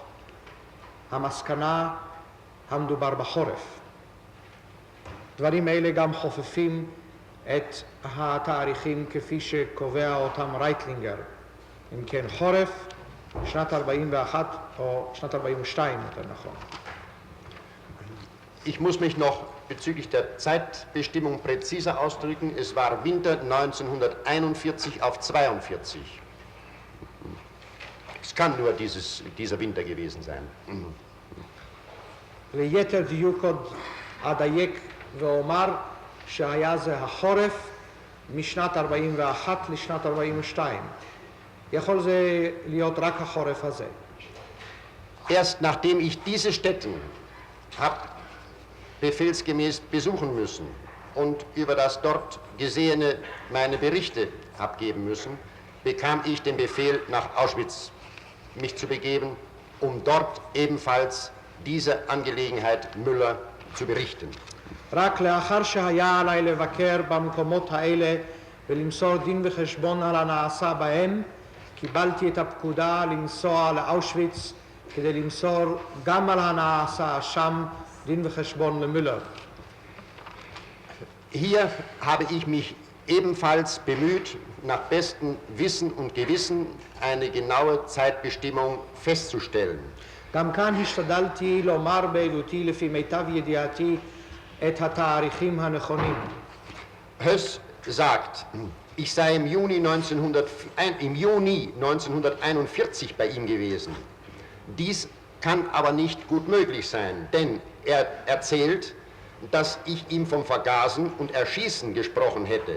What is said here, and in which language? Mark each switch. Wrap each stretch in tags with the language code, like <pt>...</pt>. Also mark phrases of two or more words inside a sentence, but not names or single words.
<he>המסקנה, המדובר בחורף. דברים אלה גם חופפים את התאריכים כפי שקובע אותם רייטלינגר. אם כן, חורף, שנת 41 או שנת 42, יותר נכון.</he> <de>Ich muss mich noch bezüglich der Zeitbestimmung präziser ausdrücken. Es war Winter 1941 auf 42. Es kann nur dieser Winter gewesen sein.</de> <he>ליתר דיוק עוד אדייק ואומר שהיה זה החורף משנת 41 לשנת 42. יכול זה להיות רק החורף הזה.</he> <de>Erst nachdem ich diese Stätten habe befehlsgemäß besuchen müssen und über das dort Gesehene meine Berichte abgeben müssen, bekam ich den Befehl, nach Auschwitz mich zu begeben, um dort ebenfalls diese Angelegenheit Müller zu berichten.</de> <he>רק לאחר שהיה עליי לבקר במקומות האלה ולמסור דין וחשבון על הנעשה בהם, קיבלתי את הפקודה לנסוע לאושוויץ כדי למסור גם על הנעשה שם דין וחשבון למüller.</he> <de>Hier habe ich mich ebenfalls bemüht, nach bestem Wissen und Gewissen eine genaue Zeitbestimmung festzustellen.</de> <he>גם כאן השתדלתי לומר בעדותי לפי מיטב ידיעתי את התאריכים הנכונים.</he> <de>Höss sagt, ich sei im Juni 1941 bei ihm gewesen. Dies kann aber nicht gut möglich sein, denn er erzählt, dass ich ihm vom Vergasen und Erschießen gesprochen hätte.</de>